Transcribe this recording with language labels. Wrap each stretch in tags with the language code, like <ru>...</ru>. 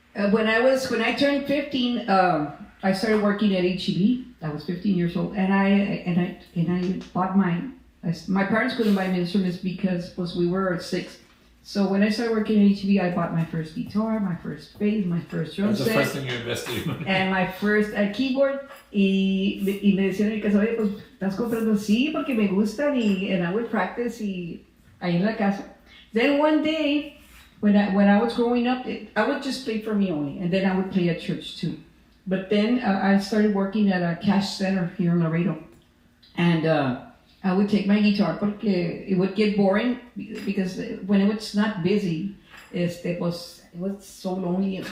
<en>When I turned 15, I started working at HEB. I was 15 years old, and I bought my parents couldn't buy me instruments because we were 6. So when I started working at HEB, I bought my first guitar, my first bass, my first drum That's the set, first thing you invested in. and my first keyboard.</en> <es>Y me decían en mi casa, oye, pues estás comprando, sí, porque me gustan,</es> <en>and I would practice</en> <es>ahí en la casa.</es> <en>Then one day, when I was growing up, I would just play for me only, and then I would play at church too. But then I started working at a cash center here in Laredo, and I would take my guitar porque it would get boring because when it was not busy, it was so lonely.</en>